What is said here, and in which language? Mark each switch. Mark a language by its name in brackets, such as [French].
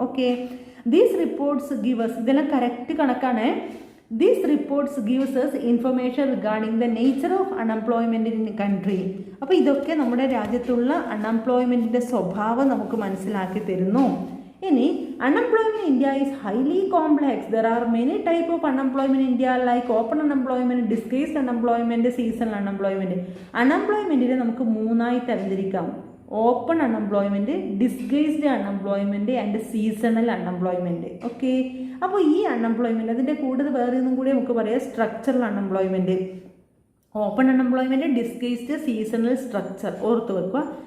[Malayalam] Okay, [English] these reports gives, [Malayalam] ഇതെല്ലാം correct കണക്കാണ്. [English] These reports gives us information regarding the nature of unemployment in country. [Malayalam] അപ്പോൾ ഇതൊക്കെ നമ്മുടെ രാജ്യത്തുള്ള അൺഎംപ്ലോയ്മെന്റിന്റെ സ്വഭാവം നമുക്ക് മനസ്സിലാക്കി തരുന്നു. [English] ഇനി unemployment in India is highly complex. There are many type of unemployment in India like open unemployment, disguised unemployment, seasonal unemployment. [Malayalam] അൺഎംപ്ലോയ്മെന്റിനെ നമുക്ക് 3ആയി തരംതിരിക്കാം. Open unemployment, disguised unemployment and seasonal unemployment. Okay, അപ്പോൾ ഈ അൺഎംപ്ലോയ്മെന്റ് അതിൻ്റെ കൂടുതൽ വേറെ ഒന്നും കൂടി നമുക്ക് പറയാം structural unemployment. Open unemployment, disguised, seasonal, structure ഓർത്ത് വെക്കുക.